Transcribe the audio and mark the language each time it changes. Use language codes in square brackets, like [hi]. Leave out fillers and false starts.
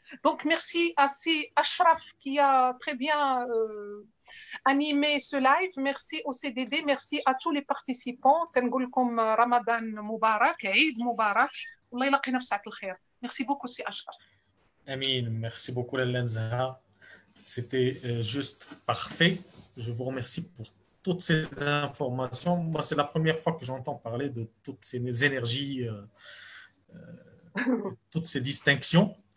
[fr] Donc merci à Ashraf qui a très bien animé ce live, merci au CDD, merci à tous les participants. [ar] تنقول لكم رمضان مبارك, عيد مبارك, والله يلاقينا في ساعة الخير. [fr] Merci beaucoup, c'est Ashraf. Amin, merci beaucoup Lalanza. C'était juste parfait. Je vous remercie pour toutes ces informations. Moi, c'est la première fois que j'entends parler de toutes ces énergies, toutes ces distinctions.